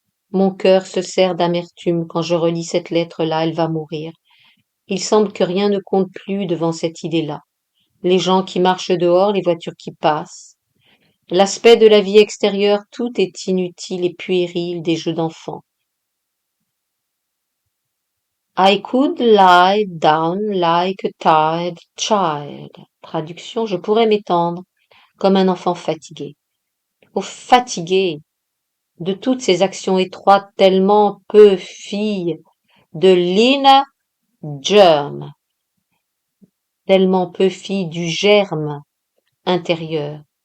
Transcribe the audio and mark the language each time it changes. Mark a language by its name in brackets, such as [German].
[French] Mon cœur se serre d'amertume quand je relis cette lettre-là, elle va mourir. Il semble que rien ne compte plus devant cette idée-là. Les gens qui marchent dehors, les voitures qui passent. L'aspect de la vie extérieure, tout est inutile et puéril des jeux d'enfants. [English] I could lie down like a tired child. [French] Traduction, je pourrais m'étendre comme un enfant fatigué. Oh, fatigué de toutes ces actions étroites tellement peu filles de l'inner germ, tellement peu filles du germe intérieur,